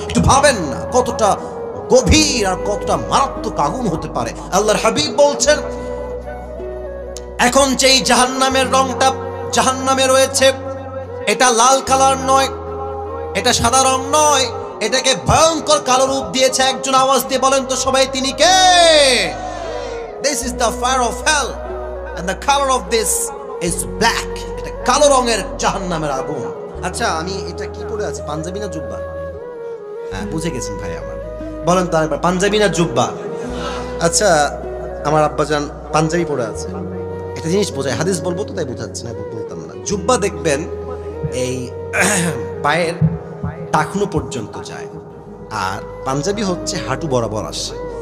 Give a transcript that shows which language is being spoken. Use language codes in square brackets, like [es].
[bn] একটু ভাবেন না কতটা গভীর আর কতটা মারাত্মক আগুন হতে পারে। আল্লাহর হাবিব বলছেন, এখন যেই জাহান্নামের রংটা জাহান্নামে রয়েছে, এটা লাল কালার নয়, এটা সাদা রং নয়, এটাকে ভয়ঙ্কর কালো রূপ দিয়েছে একজন। আওয়াজ দিয়ে বলেন তো সবাই, তিনি কে? [en] This is the fire of hell and the color of this is black. [bn] এটা কালো রঙের জাহান্নামের আগুন। আচ্ছা, আমি এটা কি পরে আছি, পাঞ্জাবি না জুব্বা? হ্যাঁ, বুঝে গেছেন ভাই আমার। বলেন তো আরেকবার, পাঞ্জাবি না জুব্বা? আচ্ছা, আমার আব্বাজান পাঞ্জাবি পরে আছে। একটা জিনিস বোঝায়, হাদিস বলবো তো তাই বোঝাচ্ছি না, বলতাম না। জুব্বা দেখবেন এই পায়ের টাকনু পর্যন্ত যায়, আর পাঞ্জাবি হচ্ছে হাঁটু বরাবর আসে।